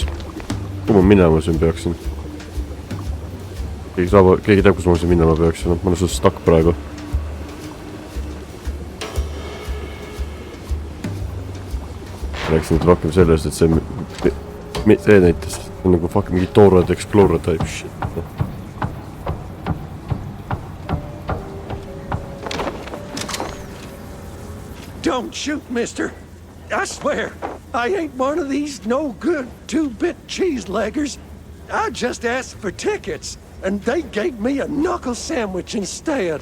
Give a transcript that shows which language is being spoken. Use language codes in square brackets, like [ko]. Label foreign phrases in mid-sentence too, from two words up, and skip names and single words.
[et] Kuhu ma minema siin peaksin? Keegi teab, kus ma siin minema peaksin? Ma olen suht stuck praegu. Rääksin nüüd rohkem sellest, et see näitas nagu fuck mingi Torrent Explorer [en] type shit. Don't shoot, mister. I swear, I ain't one of these no-good 2-bit cheese-leggers. I just asked for tickets, and they gave me a knuckle sandwich instead.